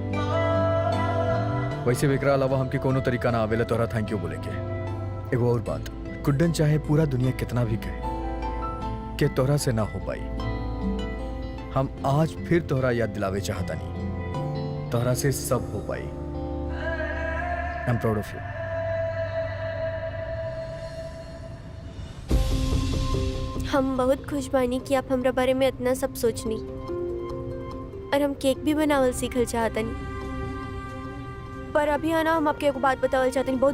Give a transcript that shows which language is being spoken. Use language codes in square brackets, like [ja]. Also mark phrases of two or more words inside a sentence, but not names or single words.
[bho] वैसे भी एकरा अलावा हमके कोनो तरीका ना आवेला तोहरा [en] thank you [bho] बोले के। एगो और बात, गुड्डन, चाहे पूरा दुनिया कितना भी कहे कि तोहरा से ना हो पाई, हम आज फिर तोहरा याद दिलावे चाहता नहीं, तोहरा से सब हो पाई। [en] I am proud of you. [bho] हम बहुत खुश बानी कि आप हमरा बारे में इतना सब सोचनी, और हम केक भी बनावल सीखल चाहतनी। पर अभी आना, हम आपके एक बात बतावल चाहतनी, बहुत